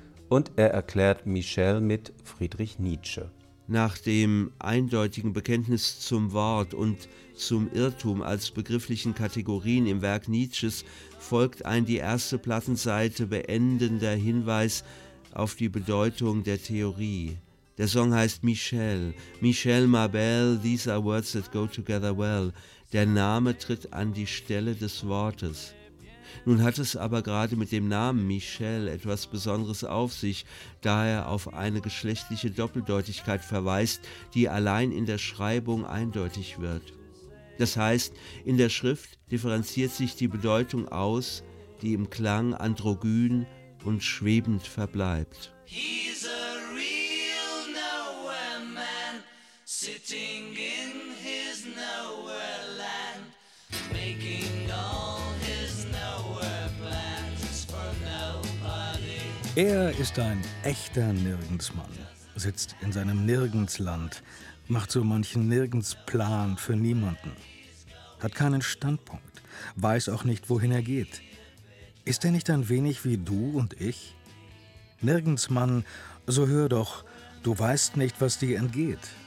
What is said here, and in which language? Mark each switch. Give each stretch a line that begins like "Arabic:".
German: Und er erklärt Michel mit Friedrich Nietzsche. Nach dem eindeutigen Bekenntnis zum Wort und zum Irrtum als begrifflichen Kategorien im Werk Nietzsches folgt ein die erste Plattenseite beendender Hinweis auf die Bedeutung der Theorie. Der Song heißt Michel.
English: Michel,
French: ma belle,
English: these are words that go together well.
German: Der Name tritt an die Stelle des Wortes. Nun hat es aber gerade mit dem Namen Michel etwas Besonderes auf sich, da er auf eine geschlechtliche Doppeldeutigkeit verweist, die allein in der Schreibung eindeutig wird. Das heißt, in der Schrift differenziert sich die Bedeutung aus, die im Klang androgyn und schwebend verbleibt.
English: He's a real nowhere man, sitting in his nowhere land, making all his nowhere plans for nobody.
German: Er ist ein echter Nirgendsmann, sitzt in seinem Nirgendsland, macht so manchen Nirgendsplan für niemanden. Hat keinen Standpunkt, weiß auch nicht, wohin er geht. Ist er nicht ein wenig wie du und ich? Nirgendsmann, so hör doch, du weißt nicht, was dir entgeht.